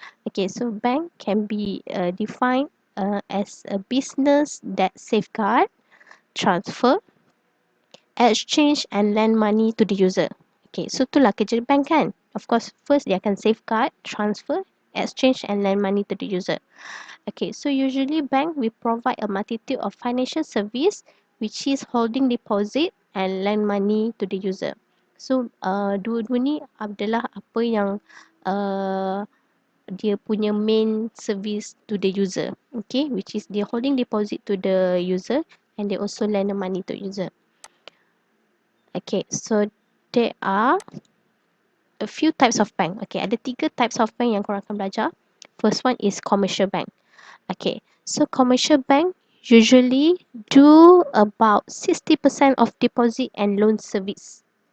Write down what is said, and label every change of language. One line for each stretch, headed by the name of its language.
English: Okay, so bank can be defined as a business that safeguard, transfer, exchange and lend money to the user. Okay, so
Malay: itulah kerja bank kan.
English: Of course, first
Malay: dia akan
English: safeguard, transfer, exchange and lend money to the user. Okay, so usually bank will provide a multitude of financial service which is holding deposit and lend money to the user.
Malay: So, dua-dua ni adalah apa yang uh, dia punya
English: main service to the user. Okay, which is
Malay: dia
English: holding deposit to the user and they also lend the money to user. Okay, so there are a few types of bank. Okay,
Malay: ada 3
English: types of bank
Malay: yang korang akan belajar.
English: First one is commercial bank. Okay, so commercial bank usually do about 60% of deposit and loan service.